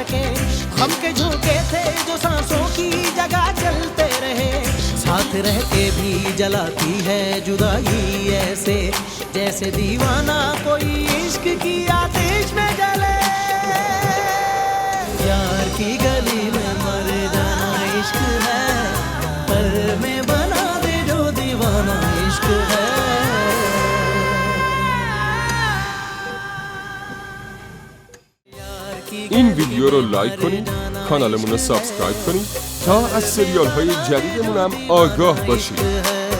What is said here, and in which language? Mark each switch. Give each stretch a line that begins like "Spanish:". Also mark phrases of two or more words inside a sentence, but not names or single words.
Hindi: सके हम के झोंके थे जो सांसों की जगह चलते रहे साथ रह के भी जलाती है जुदाई ऐसे जैसे दीवाना कोई इश्क की आतिश में जले यार की गली में मर जाना इश्क है पर में बना दे जो दीवाना इश्क है
Persian: این ویدیو رو لایک کنید، کانالمون رو سابسکرایب کنید تا از سریال های جدیدمون هم آگاه باشید.